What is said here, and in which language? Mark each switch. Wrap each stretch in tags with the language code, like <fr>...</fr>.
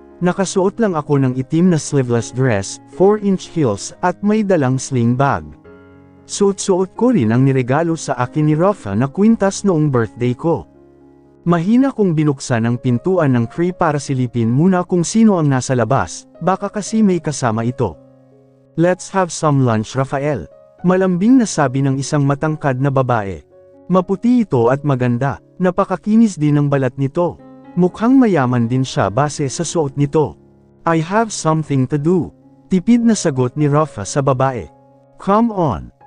<tl>Nakasuot lang ako ng itim na sleeveless dress, 4-inch heels at may dalang sling bag. Suot-suot ko rin ang niregalo sa akin ni Rafa na kwintas noong birthday ko. Mahina kong binuksan ang pintuan ng crib para silipin muna kung sino ang nasa labas, baka kasi may kasama ito.</tl> <en>"Let's have some lunch, Rafael."</en> <tl>Malambing na sabi ng isang matangkad na babae. Maputi ito at maganda, napakakinis din ng balat nito. Mukhang mayaman din siya base sa suot nito.</tl> <en>"I have something to do."</en> <tl>Tipid na sagot ni Rafa sa babae.</tl> <en>"Come on."</en>